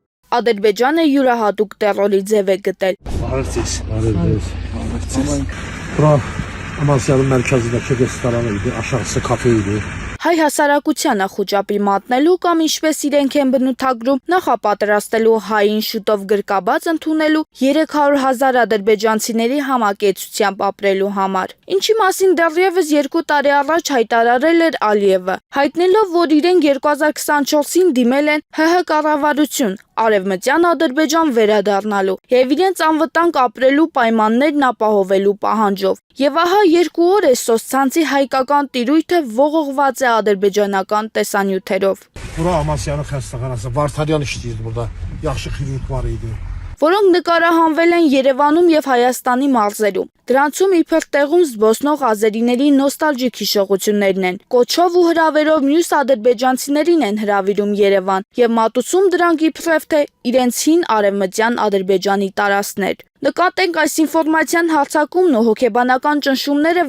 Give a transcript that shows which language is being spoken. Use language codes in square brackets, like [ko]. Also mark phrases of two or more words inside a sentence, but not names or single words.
[hy] Ադրբեջանը յուրահատուկ տերորի ձև է գտել։ [az] Bura Amasya'nın mərkəzindəki restoran idi, aşağısı kafe idi. [hy] Հայ հասարակությանը խուճապի մատնելու կամ ինչպես իրենք են բնութագրում նախապատրաստելու հային շուտով գրկաբաց ընդունելու 300,000 ադրբեջանցիների համակեցությամբ ապրելու համար։ Ինչի մասին դեռևս 2 տարի առաջ հայտարարել էր Ալիևը, հայտնելով, որ իրենք 2024-ին դիմել են ՀՀ կառավարություն Արևմտյան Ադրբեջան վերադառնալու եւ իրենց անվտանգ ապրելու պայմաններն ապահովելու պահանջով։ Եվ ահա 2 օր է սոցցանցի հայկական տիրույթը ողողված է ադրբեջանական տեսանյութերով։ [az] Bura Amasya'nın xəstəxanası, Vartaryan işləyirdi burada. Yaxşı xirurq var idi. [hy] Որոնք նկարահանվել են Երևանում եւ Հայաստանի մարզերում։ Դրանցում իբր տեղում զբոսնող ազերիների նոստալժիկ հիշողություններն են։ Կոչով ու հրավերով մյուս ադրբեջանցիներին են հրավիրում Երևան եւ մատուցում դրանք իբրև թե իրենց հին արևմտյան Ադրբեջանի տարածքներ։ Նկատենք այս ինֆորմացիան հարձակումն ու հոգեբանական ճնշումները